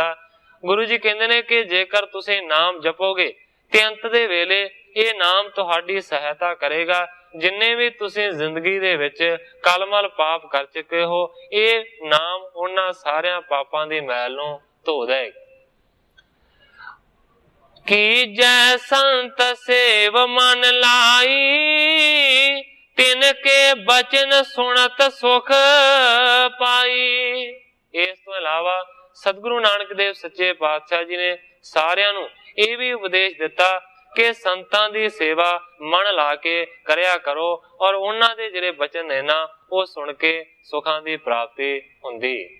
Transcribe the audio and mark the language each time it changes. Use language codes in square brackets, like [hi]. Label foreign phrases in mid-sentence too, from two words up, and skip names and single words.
[pa] ਗੁਰੂ ਜੀ ਕਹਿੰਦੇ ਨੇ ਕਿ ਜੇਕਰ ਤੁਸੀਂ ਨਾਮ ਜਪੋਗੇ ਤੇ ਅੰਤ ਦੇ ਵੇਲੇ ਇਹ ਨਾਮ ਤੁਹਾਡੀ ਸਹਾਇਤਾ ਕਰੇਗਾ। ਜਿੰਨੇ ਵੀ ਤੁਸੀਂ ਜ਼ਿੰਦਗੀ ਦੇ ਵਿਚ ਕਲਮਲ ਪਾਪ ਕਰ ਚੁੱਕੇ ਹੋ ਇਹ ਨਾਮ ਉਨ੍ਹਾਂ ਸਾਰਿਆਂ ਪਾਪਾਂ ਦੀ ਮੈਲ ਨੂੰ ਧੋ ਦੇਗਾ। ਕੀਜੈ ਸੰਤ ਸੇਵ ਮਨ ਲਾਈ, ਤਿਨਕੇ ਬਚਨ ਸੁਨਤ ਸੁਖ ਪਾਈ। ਇਸ ਤੋਂ ਇਲਾਵਾ ਸਤਿਗੁਰੂ ਨਾਨਕ ਦੇਵ ਸੱਚੇ ਪਾਤਸ਼ਾਹ ਜੀ ਨੇ ਸਾਰਿਆਂ ਨੂੰ ਇਹ ਵੀ ਉਪਦੇਸ਼ ਦਿੱਤਾ ਕਿ ਸੰਤਾਂ ਦੀ ਸੇਵਾ ਮਨ ਲਾ ਕੇ ਕਰਿਆ ਕਰੋ ਔਰ ਉਨ੍ਹਾਂ ਦੇ ਜਿਹੜੇ ਬਚਨ ਨੇ ਨਾ ਉਹ ਸੁਣ ਕੇ ਸੁਖਾਂ ਦੀ ਪ੍ਰਾਪਤੀ ਹੁੰਦੀ।